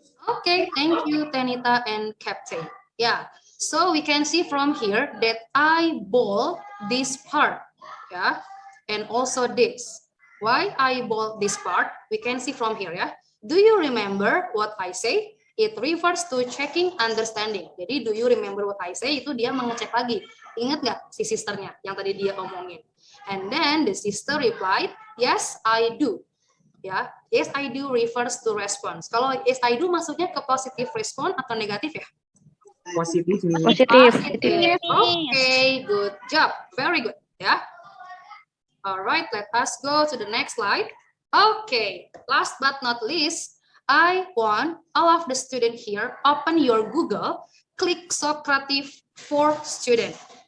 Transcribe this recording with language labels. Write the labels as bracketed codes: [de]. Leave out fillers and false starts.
[en] Okay, thank you, Tanita and Captain. Yeah, so we can see from here that I bold this part, yeah, and also this. Why I bold this part? We can see from here, ya. Do you remember what I say? It refers to checking understanding. Jadi, do you remember what I say? [id] Itu dia mengecek lagi. Ingat nggak si sisternya yang tadi dia omongin? [en] And then the sister replied, yes, I do. Ya, yes I do refers to response. [id] Kalau [en] yes I do [id] maksudnya ke positive response atau negatif ya? Positif nih. Positif. [en] Okay, good job, very good. Ya. Alright, let us go to the next slide. Okay, last but not least, I want all of the student here open your Google, click Socrates for student.